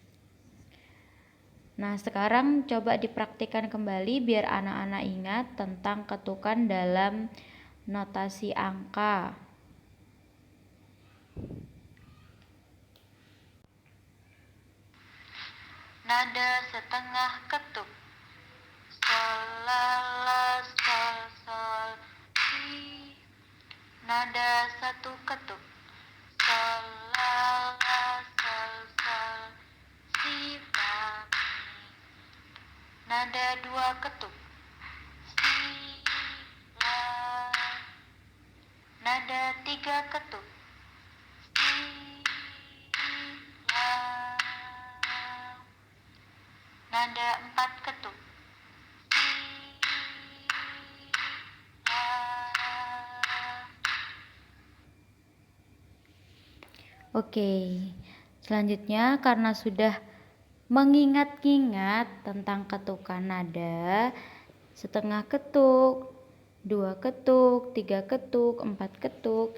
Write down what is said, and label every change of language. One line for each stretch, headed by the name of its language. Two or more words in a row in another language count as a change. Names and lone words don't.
Indonesian: Nah, sekarang coba dipraktikkan kembali biar anak-anak ingat tentang ketukan dalam notasi angka. Nada setengah ketuk. Sol, la, la, sol, sol, si. Nada satu ketuk. Sol, la, la, sol, sol, si, fa, mi. Nada dua ketuk. Si, la. Nada tiga ketuk. Si, la. Nada empat ketuk. Si, la. Oke, selanjutnya karena sudah mengingat-ingat tentang ketukan nada, setengah ketuk, 2 ketuk, 3 ketuk, 4 ketuk.